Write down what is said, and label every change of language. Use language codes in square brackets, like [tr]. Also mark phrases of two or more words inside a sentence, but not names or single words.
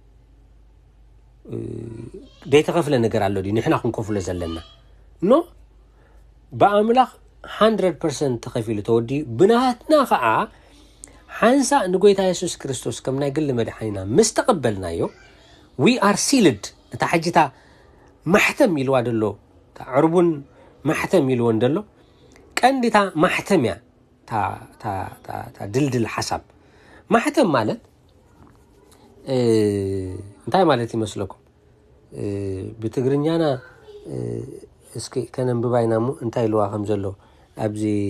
[ti] ደይተኸፍለ ነገር ኣሎ ድዩ ንሕና ክንከፍሎ ዘለና ኖ ብኣምላኽ 100% ተኸፊሉ ተወዲኡ ብናትና ከዓ ሓንሳ ንጎይታ ኢየሱስ ክርስቶስ ከም ናይ ግሊ መድሓኒና ምስ ተቐበልናዮ [en] we are sealed [ti] እታ ሕጂታ ማሕተም ኢልዋ ደሎ ዕርቡን ማሕተም ኢልዎ እንደሎ ቀንዲታ ማሕተም እያ ታ ድልድል ሓሳብ ማሕተም ማለት እንታይ ማለት ይመስለኩም ብትግርኛና እስኪ ከነንብባይና እንታይ ኢልዋ ከም ዘሎ ኣብዚ